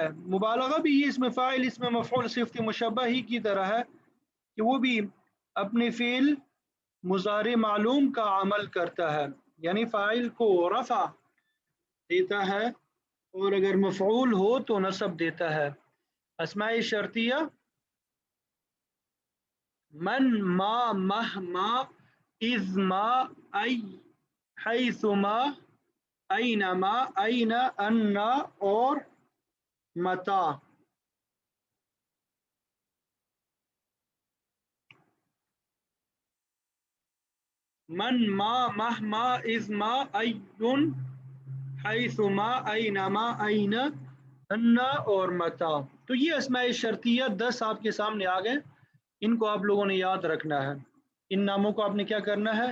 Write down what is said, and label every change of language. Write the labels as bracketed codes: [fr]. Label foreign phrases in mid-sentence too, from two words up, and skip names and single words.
[ur] مبالغہ بھی یہ اس میں فاعل، اس میں مفعول، صفت مشبہ ہی کی طرح ہے کہ وہ بھی اپنے فعل مضارع معلوم کا عمل کرتا ہے، یعنی فاعل کو رفع دیتا ہے اور اگر مفعول ہو تو نصب دیتا ہے. [ar] اسماء شرطیہ من، ما، مہ، ما، اذ، ما، ای، حیث، ما، اینما، این، انا اور متا. من، ما، مہ، ما، اذ، ما، این، حیث، ما، اینما، این، انا اور متا. [ur] تو یہ اسماء شرطیہ 10 آپ کے سامنے آ گئے. ان کو آپ لوگوں نے یاد رکھنا ہے، ان ناموں کو آپ نے کیا کرنا ہے؟